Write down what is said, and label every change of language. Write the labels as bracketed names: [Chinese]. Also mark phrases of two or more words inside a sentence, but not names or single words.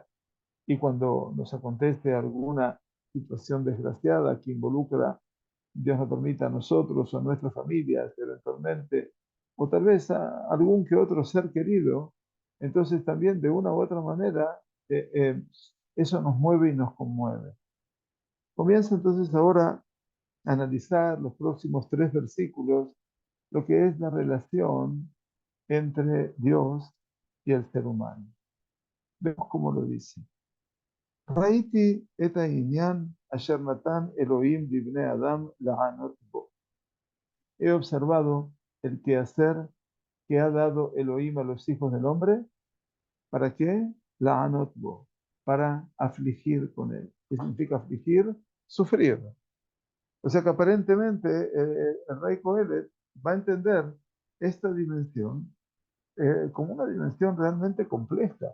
[Spanish] Y cuando nos acontece alguna situación desgraciada que involucra, Dios nos permita, a nosotros o a nuestras familias eventualmente, o tal vez a algún que otro ser querido, entonces también de una u otra manera eso nos mueve y nos conmueve. Comienza entonces ahora a analizar los próximos 3 versículos, lo que es la relación entre Dios y el ser humano. Vemos cómo lo dice. [Hebrew] ראיתי את העניין אשר נתן אלוהים לבני אדם לענות בו. [Spanish] He observado el quehacer que ha dado Elohim a los hijos del hombre. ¿Para qué? [Hebrew] לענות בו, [Spanish] para afligir con él. ¿Qué significa afligir? Sufrir. O sea que aparentemente el rey Coelet va a entender esta dimensión como una dimensión realmente compleja.